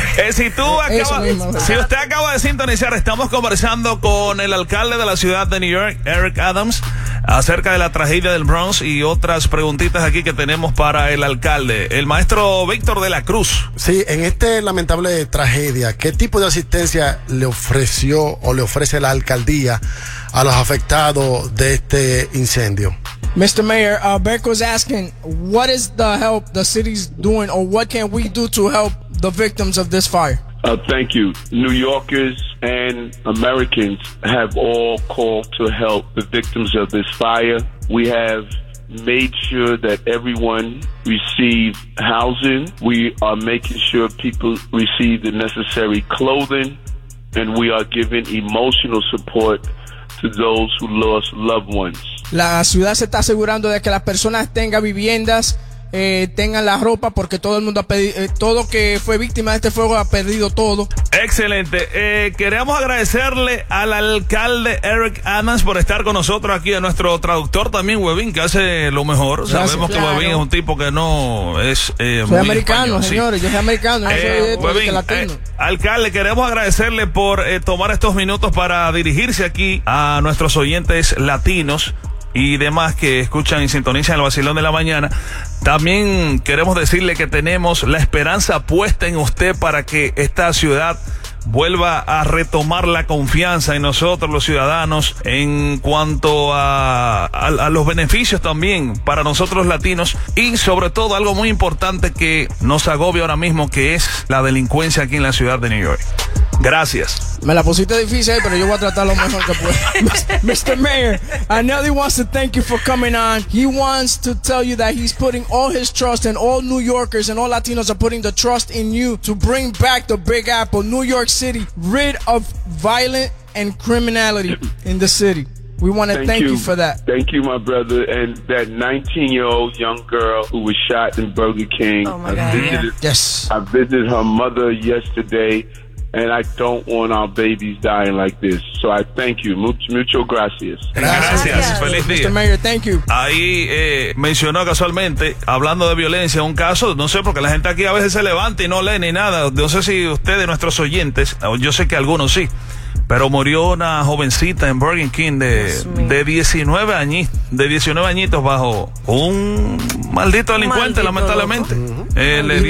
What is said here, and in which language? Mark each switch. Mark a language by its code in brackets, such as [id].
[es] Si tú acabas, si usted acaba de sintonizar, estamos conversando con el alcalde de la ciudad de New York, Eric Adams, acerca de la tragedia del Bronx y otras preguntitas aquí que tenemos para el alcalde, el maestro Víctor de la Cruz. Sí, en este lamentable tragedia, ¿qué tipo de asistencia le ofreció o le ofrece la alcaldía a los afectados de este incendio? [en] Mr. Mayor, Berko's asking, what is the help the city's doing, or what can we do to help the victims of this fire? Thank you. New Yorkers and Americans have all called to help the victims of this fire. We have made sure that everyone receive housing. We are making sure people receive the necessary clothing, and we are giving emotional support to those who lost loved ones. [es] La ciudad se está asegurando de que las personas tengan viviendas, tengan la ropa, porque todo el mundo ha pedido, todo que fue víctima de este fuego ha perdido todo. Excelente. Queremos agradecerle al alcalde Eric Adams por estar con nosotros aquí, a nuestro traductor también, Webin, que hace lo mejor. Gracias. Sabemos, claro, que Webin es un tipo que no es soy americano, español, señores, sí. Yo soy americano, Webin, soy latino. Alcalde, queremos agradecerle por tomar estos minutos para dirigirse aquí a nuestros oyentes latinos y demás que escuchan y sintonizan el vacilón de la mañana. También queremos decirle que tenemos la esperanza puesta en usted para que esta ciudad vuelva a retomar la confianza en nosotros, los ciudadanos, en cuanto a los beneficios también para nosotros latinos, y sobre todo algo muy importante que nos agobia ahora mismo, que es la delincuencia aquí en la ciudad de New York. Gracias. Me la pusiste difícil, pero yo voy a tratar lo mejor que puedo. [en] Mr. Mayor, Anelli wants to thank you for coming on. He wants to tell you that he's putting all his trust, and all New Yorkers and all Latinos are putting the trust in you to bring back the Big Apple, New York City, rid of violent and criminality in the city. We want to thank you for that. Thank you, my brother. And that 19-year-old young girl who was shot in Burger King. Oh, my God. Yes. I visited her mother yesterday, and I don't want our babies dying like this. So I thank you. [es] Mucho gracias. Gracias. Feliz día. [en] Mr. Mayor, thank you. [es] Ahí mencionó casualmente, hablando de violencia, un caso, no sé, porque la gente aquí a veces se levanta y no lee ni nada. No sé si ustedes, nuestros oyentes, yo sé que algunos sí, pero murió una jovencita en Burger King de 19 añitos bajo un maldito delincuente, maldito lamentablemente.